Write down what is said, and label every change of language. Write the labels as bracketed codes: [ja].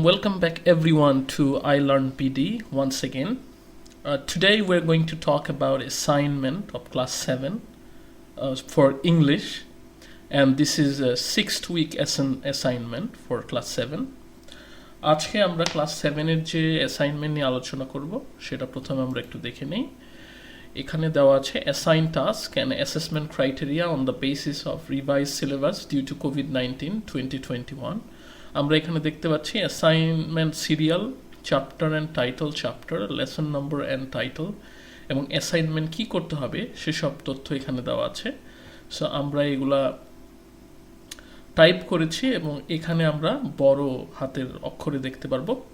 [en] Welcome back everyone to I Learn PD once again. Today we're going to talk about assignment of class 7 for English, and this is a 6th week assignment for class 7. [bn] আজকে আমরা class 7 এর যে assignment নিয়ে আলোচনা করব সেটা প্রথমে আমরা একটু দেখে নেই। এখানে দেওয়া আছে [en] assign task and assessment criteria on the basis of revised syllabus due to COVID-19 2021. [bn] আমরা এখানে দেখতে পাচ্ছি assignment serial, chapter and title, chapter, lesson number and title এবং অ্যাসাইনমেন্ট কি করতে হবে সেসব তথ্য এখানে দেওয়া আছে। সো আমরা এগুলা টাইপ করেছি এবং এখানে আমরা বড় হাতের অক্ষরে দেখতে পারবো।